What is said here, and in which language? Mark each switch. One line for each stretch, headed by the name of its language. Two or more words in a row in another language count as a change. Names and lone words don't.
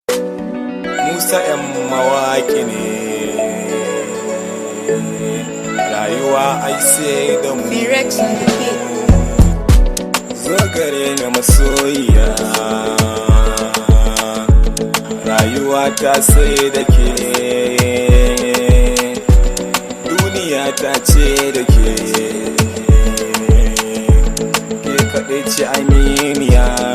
Hausa: Musa M mawaƙi ne. Rayuwa ai sai da mu.
English: Lyrics on the beat.
Hausa: Zo gare ni masoyiya. Rayuwa ta sai da ke. Duniya ta ce da ke. Ke kaɗai ce aminiya.